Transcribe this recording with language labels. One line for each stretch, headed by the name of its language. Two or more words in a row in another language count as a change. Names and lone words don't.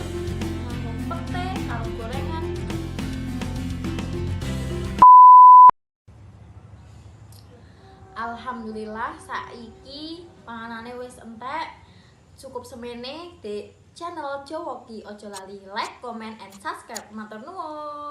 Javanese: Karo pete, karo gorengan. Alhamdulillah saiki panganane wis entek. Cukup semene di channel Jowoki. Ojo lali
English: like, comment, and subscribe.
Javanese: Matur nuwun.